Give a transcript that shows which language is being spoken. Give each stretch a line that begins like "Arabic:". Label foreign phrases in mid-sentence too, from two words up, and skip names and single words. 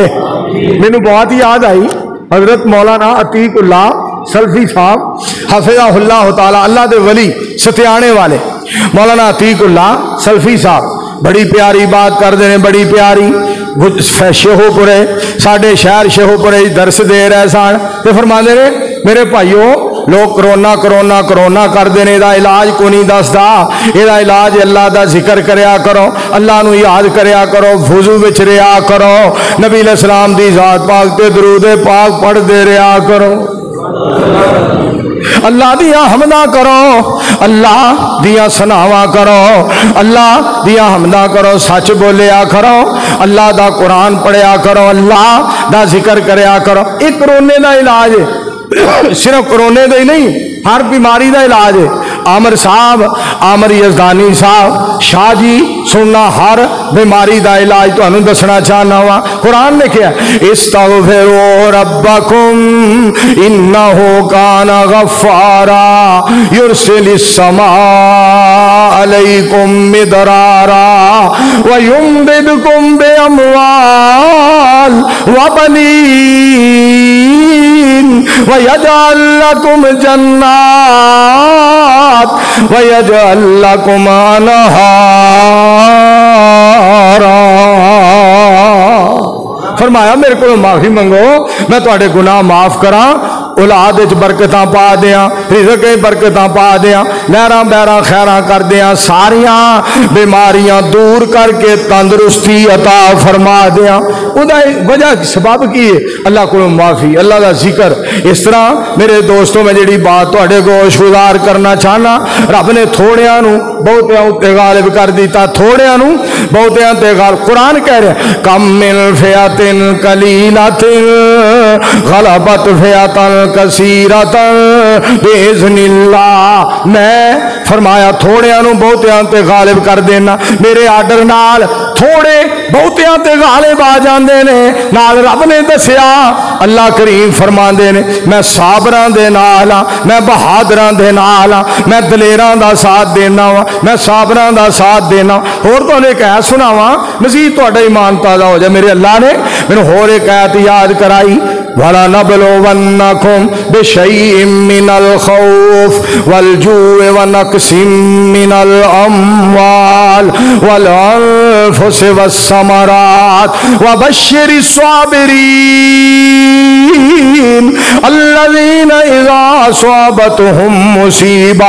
Punjabi: مینوں بہت ہی یاد آئی حضرت مولانا عتیق اللہ سلفی صاحب
Arabic: حفظہ اللہ تعالی،
Punjabi: اللہ دے ولی ستیانے والے مولانا عتیق اللہ سلفی صاحب
Urdu: بڑی پیاری بات کرتے ہیں،
Punjabi: بڑی پیاری۔ شیخو پورے ساڈے شہر شیخو پورے درس دے رہے سن تو فرماندے نے میرے بھائیو لوگ کرونا کرونا کرونا
Urdu: کرتے ہیں،
Punjabi: یہ علاج کو نہیں دستا، یہ علاج اللہ دا ذکر کریا کرو، اللہ نو یاد کریا کرو، وضو وچ رہیا کرو، نبی
Arabic: علیہ السلام
Punjabi: دی ذات پاک تے درود پاک پڑھ دے رہیا کرو، اللہ دیا حمدہ کرو، اللہ دیا سناوا کرو، اللہ دیا حمدہ کرو، سچ بولیا کرو، اللہ دا قرآن پڑھیا کرو، اللہ دا ذکر کریا کرو۔ ایک کرونے دا علاج ہے، صرف کرونے دا ہی نہیں، ہر بیماری دا علاج ہے۔ عامر صاحب عامر یزدانی صاحب شاہ جی سننا ہر بیماری دا علاج تو انہوں دسنا چاہنا ہوا۔ قرآن نے کیا
Arabic: استغفروا ربکم انہو کان غفارا یرسل السماء علیکم مدرارا ویمددکم باموال وبنین ویجعل لکم جنات وَيَجْعَلْ لَكُمْ أَنْهَارًا۔
Punjabi: فرمایا میرے کو معافی منگو میں تواڈے گناہ معاف کراں، اولاد وچ برکتاں پا دیاں، رزق وچ برکتاں پا دیاں، نہراں بہراں خیراں کر دیاں، ساریاں بیماریاں دور کر کے تندرستی عطا فرما دیاں۔ ادا وجہ سبب کی ہے اللہ کو معافی، اللہ دا ذکر۔
Urdu: اس طرح میرے دوستوں
Punjabi: میں جڑی بات تواڈے کو گزار کرنا چاہنا، رب نے تھوڑیاں نو بہتیاں تے غالب کر دیتا، تھوڑیاں نو بہتیاں تے غالب۔ قرآن کہہ رہے
Arabic: کم من فئۃ قلیلۃ غلبت فئۃ کثیرۃ باذن اللہ۔
Punjabi: میں فرمایا تھوڑیاں نو بہتیاں تے غالب کر دینا، میرے آرڈر نال تھوڑے بہتیاں تے غالب آ جاندے نے۔ نال رب نے دسیا اللہ کریم فرماندے نے میں صابراں دے نال ہاں، میں بہادراں دے نال ہاں، میں دلیراں دا ساتھ دینا وا، میں صابراں دا ساتھ دینا۔ اور تو ایک ایت سناواں مزید تہاڈا ایمان تازہ ہو جائے۔ میرے اللہ نے مینوں ہور ایک ایت یاد کرائی،
Arabic: وَلَنَبْلُوَنَّكُمْ بِشَيْءٍ مِّنَ الْخَوْفِ وَالْجُوعِ وَنَقْصٍ مِّنَ الْأَمْوَالِ وَالْأَنفُسِ وَالثَّمَرَاتِ وَبَشِّرِ الصَّابِرِينَ الَّذِينَ إِذَا أَصَابَتْهُم مُّصِيبَةٌ